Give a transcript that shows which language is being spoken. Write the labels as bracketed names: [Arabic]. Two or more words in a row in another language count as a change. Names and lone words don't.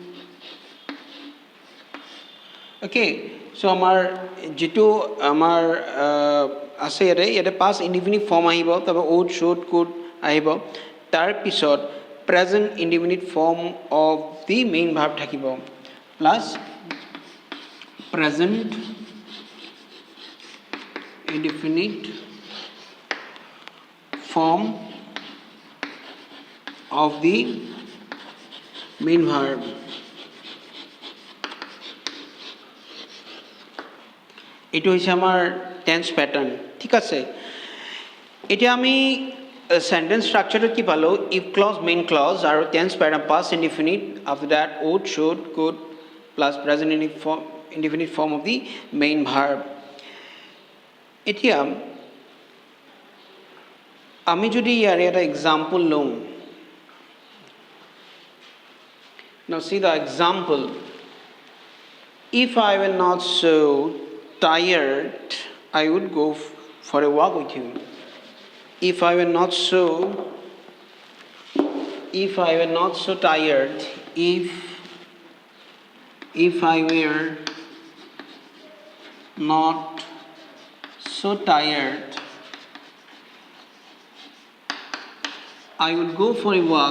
[English] Okay, so [Assamese] আমাৰ যেটো আমাৰ আছে ইয়াতে [English] past indefinite form [Assamese] আহিব তবে [English] would, should, could [Assamese] আহিব তাৰ পিছত [English] present indefinite form of the main verb থাকিব plus present indefinite form of the main verb. [Assamese] এটো হৈছে আমাৰ [English] tense pattern [Assamese] ঠিক আছে এতিয়া আমি [English] sentence structure [Assamese] কি পালো [English] if clause main clause [Assamese] আৰু [English] tense pattern past indefinite after that would should could plus present indefinite form of the main verb [Assamese] এতিয়া আমি যদি ইয়াৰে এটা [English] example লওঁ now see the example if I were not so tired I would go for a walk with you. If I were not so tired, if I were not so tired, I would go for a walk.